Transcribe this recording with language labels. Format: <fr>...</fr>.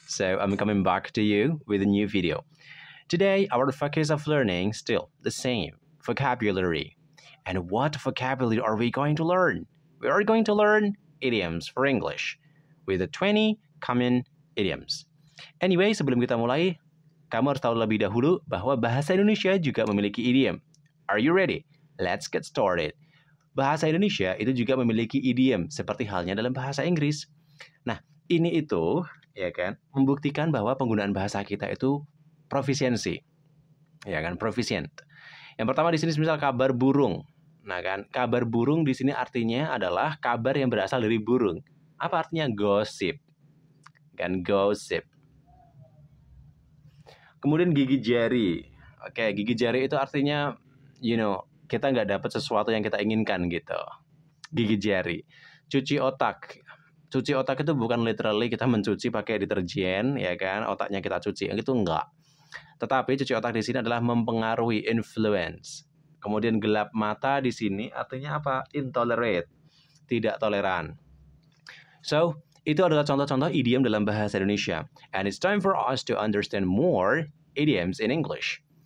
<en>So I'm coming back to you with a new video. Today, our focus of learning still the same, vocabulary. And what vocabulary are we going to learn? We are going to learn idioms for English with the 20 common idioms.</en> <id>Anyway, sebelum kita mulai, kamu harus tahu lebih dahulu bahwa bahasa Indonesia juga memiliki idiom.</id> <en>Are you ready? Let's get started.</en> <id>Bahasa Indonesia itu juga memiliki idiom seperti halnya dalam bahasa Inggris. Nah, ini itu ya kan membuktikan bahwa penggunaan bahasa kita itu profisiensi. Ya kan, proficient. Yang pertama di sini misal kabar burung. Nah, kan kabar burung di sini artinya adalah kabar yang berasal dari burung. Apa artinya gossip? Kan gossip. Kemudian gigi jari. Oke, gigi jari itu artinya kita nggak dapat sesuatu yang kita inginkan gitu. Gigi jari. Cuci otak. Cuci otak itu bukan literally kita mencuci pakai deterjen, ya kan? Otaknya kita cuci, itu enggak. Tetapi cuci otak di sini adalah mempengaruhi, influence. Kemudian gelap mata di sini artinya apa? Intolerate, tidak toleran. So, itu adalah contoh-contoh idiom dalam bahasa Indonesia.</id> <en>And it's time for us to understand more idioms in English.</en>